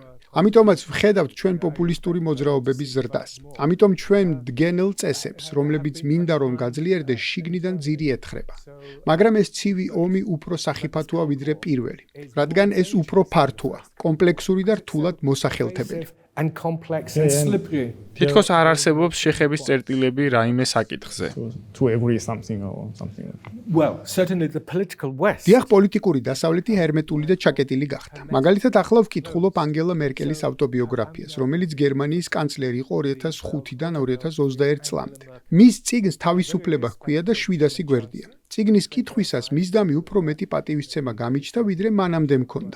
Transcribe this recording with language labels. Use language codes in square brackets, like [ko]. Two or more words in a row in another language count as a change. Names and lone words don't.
[ka] ამიტომაც ვხედავთ ჩვენ პოპულისტური მოძრაობების ზრდას. ამიტომ ჩვენ დგენელ წესებს, რომლებიც მინდა რომ გაძლიერდეს, შიგნიდან ძირი ეთხრება. მაგრამ ეს ცივი ომი უფრო სახიფათოა ვიდრე პირველი, რადგან ეს უფრო ფართოა, კომპლექსური და რთულად მოსახელთებელი. [en] and complex and slippery. [ka] თითქოს არ არსებობს შეხების წერტილები რაიმე საკითხზე. [en] To agree something or something. Well, certainly the political West. [ka] დიახ, პოლიტიკური დასავლეთი ჰერმეტული და ჩაკეტილი გახდა. მაგალითად, ახლა ვკითხულობ ანგელა მერკელის ავტობიოგრაფიას, რომელიც გერმანიის კანცლერი იყო 2005-დან 2021 წლამდე. მის წიგნს თავისუფლება ჰქვია და 700 გვერდია. წიგნის კითხვისას მისდამი უფრო მეტი პატივისცემა გამიჩნდა, ვიდრე მანამდე მქონდა.